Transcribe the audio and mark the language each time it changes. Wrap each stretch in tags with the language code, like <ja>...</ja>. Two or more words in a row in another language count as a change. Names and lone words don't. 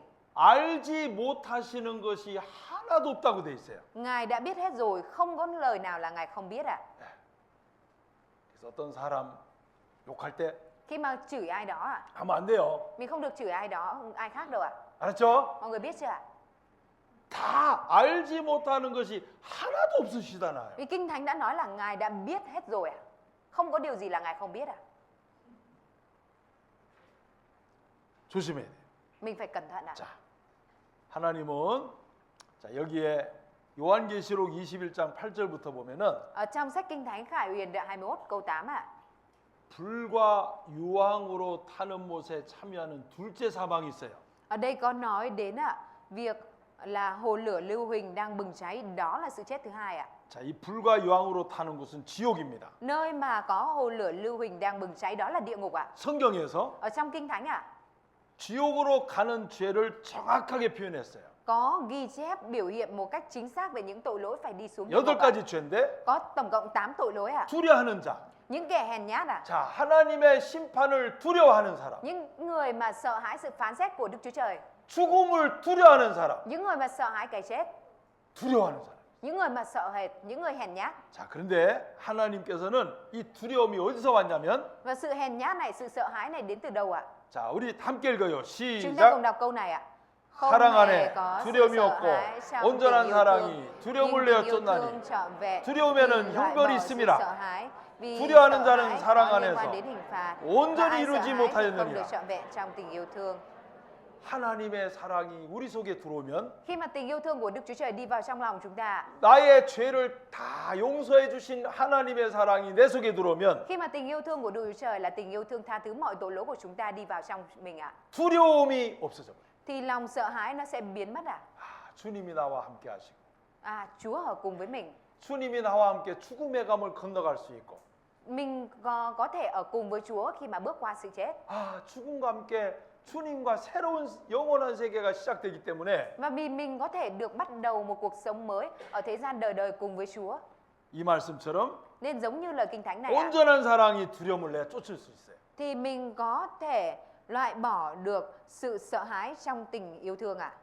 <ko>알지 못하시는 것이 하나도 없다고 돼 있어요.</ko> <vi>Ngài đã biết hết rồi, không có lời nào là Ngài không biết ạ.</vi> <ko>그래서 어떤 사람 욕할 때</ko> <vi>Khi mà chửi ai đó ạ,</vi> <ko>하면 안 돼요.</ko> <vi>mình không được chửi ai đó, ai khác đâu ạ.</vi> <ko>알았죠?</ko> <vi>Mọi người biết chưa ạ?</vi> <ko>다 알지 못하는 것이 하나도 없으시잖아요.</ko> <vi>Vì Kinh Thánh đã nói là Ngài đã biết hết rồi ạ. Không có điều gì là Ngài không biết ạ.</vi> <ko>조심해야 돼요.</ko> <vi>Mình phải cẩn thận ạ.</vi> <ko>자, 하나님은 자, 여기에 요한계시록 21장 8절부터 보면은</ko> <vi>Ở trong sách Kinh Thánh Khải Huyền đoạn 21 câu 8 ạ.</vi> <ko>불과 유황으로 타는 못에 참여하는 둘째 사망이 있어요.</ko> <vi>Ở đây có nói đến ạ, việc là hồ lửa lưu huỳnh đang bừng cháy, đó là sự chết thứ hai ạ.</vi> <ko>자, 이 불과 유황으로 타는 곳은 지옥입니다.</ko> <vi>Nơi mà có hồ lửa lưu huỳnh đang bừng cháy đó là địa ngục ạ.</vi> <ko>성경에서</ko> <vi>Ở trong Kinh Thánh ạ,</vi> <ko>지옥으로 가는 죄를 정확하게 표현했어요.</ko> <vi>có ghi chép biểu hiện một cách chính xác về những tội lỗi phải đi xuống địa ngục</vi> <ko>여덟</ko> <vi>ạ.</vi> <ko>가지 죄인데</ko> <vi>Có tổng cộng 8 tội lỗi ạ.</vi> <ko>두려워하는 자.</ko> <vi>Những kẻ hèn nhát ạ.</vi> <ko>자, 하나님의 심판을 두려워하는 사람.</ko> <vi>Những người mà sợ hãi sự phán xét của Đức Chúa Trời.</vi> <ko>죽음을 두려워하는 사람.</ko> <vi>Những người mà sợ hãi cái chết.</vi> <ko>두려워하는 사람.</ko> <vi>Những người mà sợ hệt, những người hèn nhát.</vi> <ko>자, 그런데 하나님께서는 이 두려움이 어디서 왔냐면</ko> <vi>Và sự hèn nhát này, sự sợ hãi này đến từ đâu ạ?</vi> <ko>자, 우리 함께 읽어요.</ko> <vi>Chúng ta cùng</vi> <ko>시작.</ko> <vi>đọc câu này ạ. Không</vi> <ko>사랑</ko> <vi>hề</vi> <ko>안에</ko> <vi>có sự</vi> <ko>두려움이</ko> <vi>sợ</vi> <ko>없고</ko> <vi>hãi trong</vi> <ko>온전한</ko> <vi>tình yêu</vi> <ko>사랑이</ko> <vi>thương,</vi> <ko>두려움을</ko> <vi>nhưng</vi> <ko>내어</ko> <vi>tình yêu</vi> <ko>쫓나니</ko> <vi>thương trọn vẹn</vi> <ko>두려움에는</ko> <vi>thì loại</vi> <ko>형벌이</ko> <vi>bỏ sự</vi> <ko>있음이라.</ko> <vi>sợ hãi, vì</vi> <ko>두려워하는</ko> <vi>sợ</vi> <ko>자는</ko> <vi>hãi</vi> <ko>사랑</ko> <vi>có liên</vi> <ko>안에서</ko> <vi>quan đến hình phạt.</vi> <ko>온전히</ko> <vi>Và ai sợ</vi> <ko>이루지</ko> <vi>hãi thì không</vi> <ko>못하였느니라.</ko> <vi>được trọn vẹn trong tình yêu thương.</vi> <ko>하나님의 사랑이 우리 속에 들어오면</ko> <vi>Khi mà tình yêu thương của Đức Chúa Trời đi vào trong lòng chúng ta,</vi> <ko>나의 죄를 다 용서해 주신 하나님의 사랑이 내 속에 들어오면</ko> <vi>khi mà tình yêu thương của Đức Chúa Trời là tình yêu thương tha thứ mọi tội lỗi của chúng ta đi vào trong mình ạ,</vi> <ko>두려움이 없어져 버려요.</ko> <vi>thì lòng sợ hãi nó sẽ biến mất ạ.</vi> <ko>주님이 나와 함께 하시고</ko> <vi>Chúa ở cùng với mình.</vi> <ko>주님이 나와 함께 죽음의 감을 건너갈 수 있고</ko> <vi>Mình có thể ở cùng với Chúa khi mà bước qua sự chết.</vi> <ko>죽음과 함께 주님과 새로운 영원한 세계가 시작되기 때문에</ko> <vi>Và vì mình có thể được bắt đầu một cuộc sống mới ở thế gian đời đời cùng với Chúa.</vi> <ko>이 말씀처럼</ko> <vi>Nên giống như lời Kinh Thánh này ạ,</vi> <ko>온전한 사랑이 두려움을 내 쫓을 수 있어요.</ko> <vi>thì mình có thể loại bỏ được sự sợ hãi trong tình yêu thương ạ.</vi>